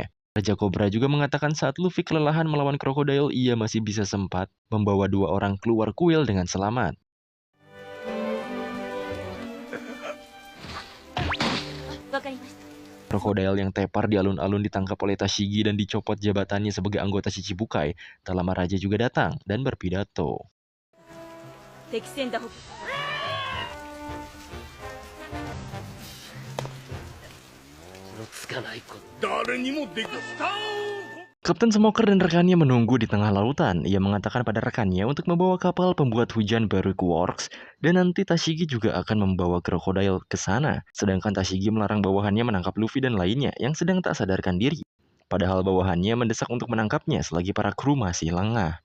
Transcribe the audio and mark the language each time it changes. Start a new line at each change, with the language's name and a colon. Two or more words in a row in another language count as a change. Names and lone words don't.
Indonesian: Raja Cobra juga mengatakan saat Luffy kelelahan melawan krokodil, ia masih bisa sempat membawa 2 orang keluar kuil dengan selamat. Krokodil yang tepar di alun-alun ditangkap oleh Tashigi dan dicopot jabatannya sebagai anggota Shichibukai. Tak lama Raja juga datang dan berpidato.
Japanese: 敵戦だほ誰にもできた
Indonesian: Kapten Smoker dan rekannya menunggu di tengah lautan. Ia mengatakan pada rekannya untuk membawa kapal pembuat hujan Baruch Works dan nanti Tashigi juga akan membawa krokodil ke sana. Sedangkan Tashigi melarang bawahannya menangkap Luffy dan lainnya yang sedang tak sadarkan diri. Padahal bawahannya mendesak untuk menangkapnya selagi para kru masih lengah.